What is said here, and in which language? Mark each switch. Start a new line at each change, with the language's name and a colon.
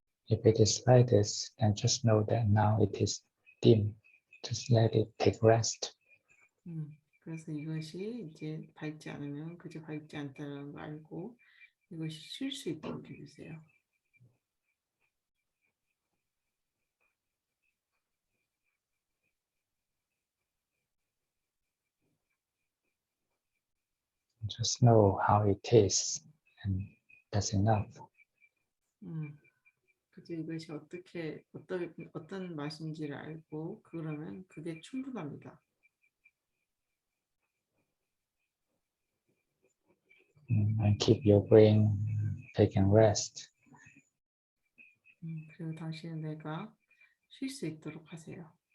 English: If it is like this, then just know that now it is dim. Just let it take rest.
Korean: 그래서 이것이 이제 밝지 않으면 그저 밝지 않다는 걸 알고 이것이 쉴 수 있도록 해주세요.
English: Just know how it is, and that's enough.
Korean: 그저 이것이 어떤 맛인지를 알고 그러면 그게 충분합니다.
English: And keep your brain taking rest.
Korean: 그리고 당신의 뇌가 쉴 수 있도록 하세요.